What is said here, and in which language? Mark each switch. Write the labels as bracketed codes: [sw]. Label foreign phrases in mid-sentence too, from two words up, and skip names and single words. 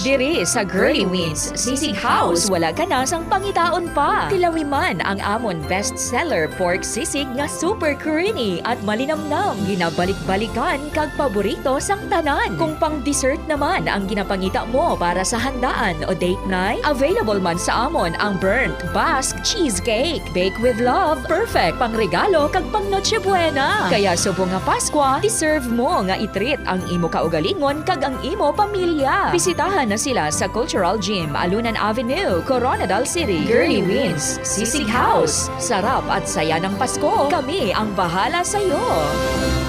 [hil] Diri sa Girly Wins Sisig House, wala ka na sang pangitaon pa. Tilawi man ang amon bestseller pork sisig nga [en] super creamy [hil] at malinamnam, ginabalik-balik kag paborito sang tanan. Kung pang dessert naman ang ginapangita mo para sa handaan o [en] date night, [hil] available man sa amon ang [en] burnt Basque cheesecake. Bake with love, perfect [hil] pang regalo kag pang Noche Buena. Kaya subong nga Pasko, deserve mo nga i-treat ang imo kaugalingon kag ang imo pamilya. Bisitahan na sila sa Cultural Gym, Alunan Avenue, Coronadal City. [tl] Girly Wins Sisig House. Sarap at saya ng Pasko. Kami ang bahala sa iyo.